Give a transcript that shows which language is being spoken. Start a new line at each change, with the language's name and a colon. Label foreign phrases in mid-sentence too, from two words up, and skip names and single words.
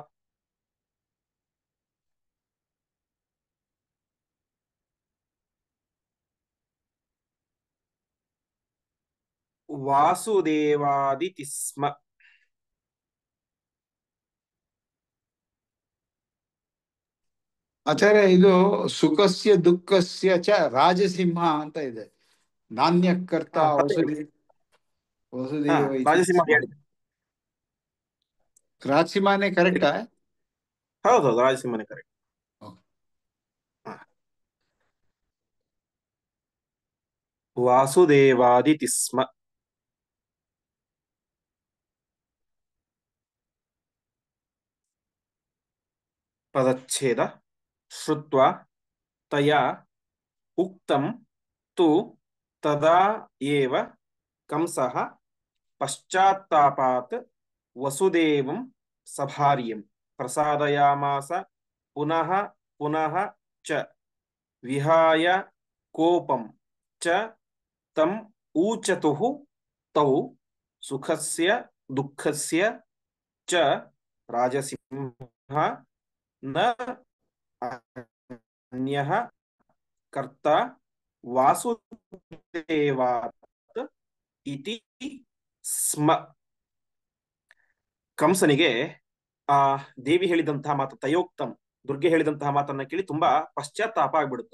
Sanskrit: ವಾಸುದೇವಾದಿತಿ ಸ್ಮ.
Kannada: ಆಚಾರ್ಯ ಇದು
Sanskrit: ಸುಖಸ್ಯ ದುಃಖಸ್ಯ ಚ ರಾಜಸಿಂಹ
Kannada: ಅಂತ ಇದೆ.
Sanskrit: ನಾಣ್ಯಕರ್ತ ವಸುದೇವ ವಸುದೇವ ಇತಿ ರಾಜಸಿಂಹ ಸ್ಮ.
Kannada: ಹೇಳಿದೆ. ರಾಜಸಿಂಹನೇ ಕರೆಕ್ಟಾ? ಹೌದೌದು, ರಾಜಸಿಂಹನೇ ಕರೆಕ್ಟ್.
Sanskrit: ವಾಸುದೇವಾದಿತಿ ಸ್ಮ.
Kannada: ಪದಚ್ಛೇದ.
Sanskrit: ಶ್ರುತ್ವಾ ತಯಾ ಉಕ್ತಂ ತು ತದಾ ಏವ ಕಂಸಃ ಪಶ್ಚಾತ್ತಾಪಾತ್ ವಸುದೇವಂ ಸಭಾರ್ಯಂ ಪ್ರಸಾದಯಾಮಾಸ ಪುನಃ ಪುನಃ ಚ ವಿಹಾಯ ಕೋಪಂ ಚ ತಂ ಊಚತುಃ ತೌ ಸುಖಸ್ಯ ದುಃಖಸ್ಯ ಚ ರಾಜಸಿಂಹ ನ ಅನ್ಯಃ ಕರ್ತ ವಾಸುದೇವಾತ್ ಇತಿ ಸ್ಮ.
Kannada: ಕಂಸನಿಗೆ ಆ ದೇವಿ ಹೇಳಿದಂತಹ ಮಾತು, ತಯೋಕ್ತಂ, ದುರ್ಗೆ ಹೇಳಿದಂತಹ ಮಾತನ್ನ ಕೇಳಿ ತುಂಬಾ ಪಶ್ಚಾತ್ತಾಪ ಆಗ್ಬಿಡುತ್ತು.